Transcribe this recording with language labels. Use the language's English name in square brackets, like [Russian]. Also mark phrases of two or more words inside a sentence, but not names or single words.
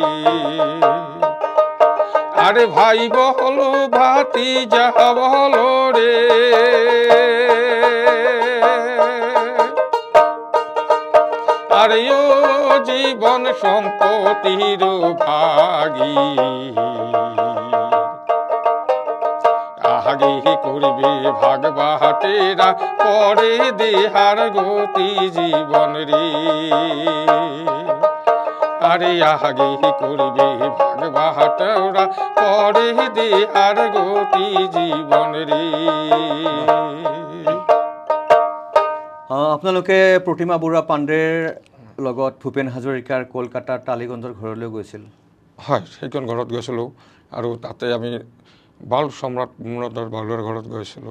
[Bangla] আরে ভাই বল ভাতি যাহা বল রে, আরে ও জীবন সম্পত্তির ভাগী, আগে করবে ভাগ বাহাটেরা পরে দেহার গতি জীবন রে। আরে আগে করবে ভাগ বাহাটেরা পরে দেহার গতি জীবন রে। [Assamese] আপোনালোকে প্ৰতিমা বৰুৱা পাণ্ডেৰ লগত ভূপেন হাজৰিকাৰ কলকাতাৰ টালিগঞ্জৰ ঘৰলৈ গৈছিল। হয়, সেইখন ঘৰত গৈছিলোঁ আৰু তাতে আমি বাউল সম্ৰাট পূৰ্ণদাস বাউলৰ ঘৰত গৈছিলোঁ।